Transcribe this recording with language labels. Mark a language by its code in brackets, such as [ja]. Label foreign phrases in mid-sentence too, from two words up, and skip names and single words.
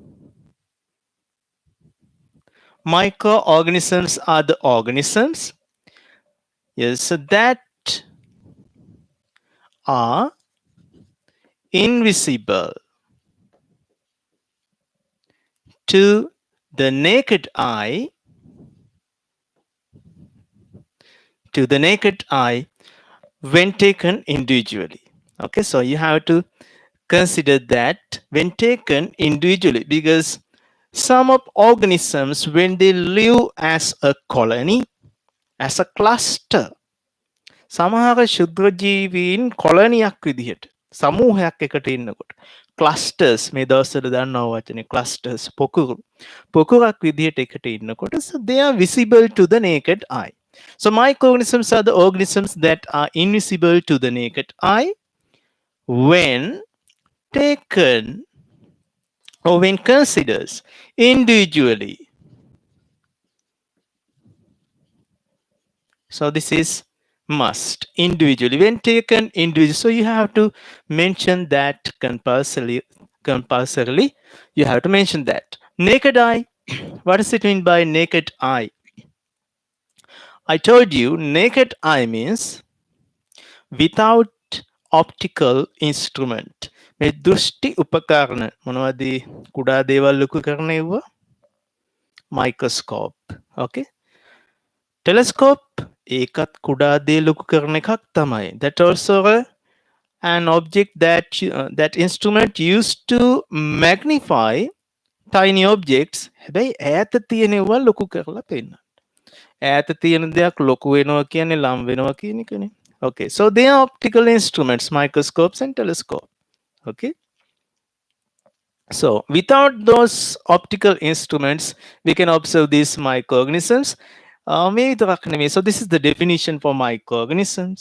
[en] Microorganisms are the organisms, yes, so that are invisible to the naked eye, when taken individually. Okay, so you have to consider that when taken individually, because some of organisms, when they live as a colony, as a cluster, [si] සමහර ශුද්‍රජීවීන් කොලනියක් විදිහට සමූහයක් එකට ඉන්නකොට clusters, මේ දවස්වල දන්නවා වචනේ clusters, පොකුරක් විදිහට එකට ඉන්නකොට, [en] so they are visible to the naked eye. So microorganisms are the organisms that are invisible to the naked eye when taken or when considered individually. So this is must, individually, when taken individually. So you have to mention that compulsorily. You have to mention that. Naked eye. What does it mean by naked eye? I told you naked eye means without optical instrument. [si] මේ දෘෂ්ටි උපකරණ මොනවද? කුඩා දේවල් ලොකු කරන ඒවා? [en] Microscope. Okay. Telescope, [si] ඒකත් කුඩා දේ ලොකු කරන එකක් තමයි. [en] That also an object that instrument used to magnify tiny objects. [si] හැබැයි ඈත තියෙන ඒවා ලොකු කරලා පෙන්නන්න. ඈත තියෙන දෙයක් ලොකු වෙනවා කියන්නේ ලම් වෙනවා කියන එකනේ. [en] Okay, so they are optical instruments, microscopes and telescope. Okay. So without those optical instruments, we can observe these microorganisms. So this is the definition for microorganisms.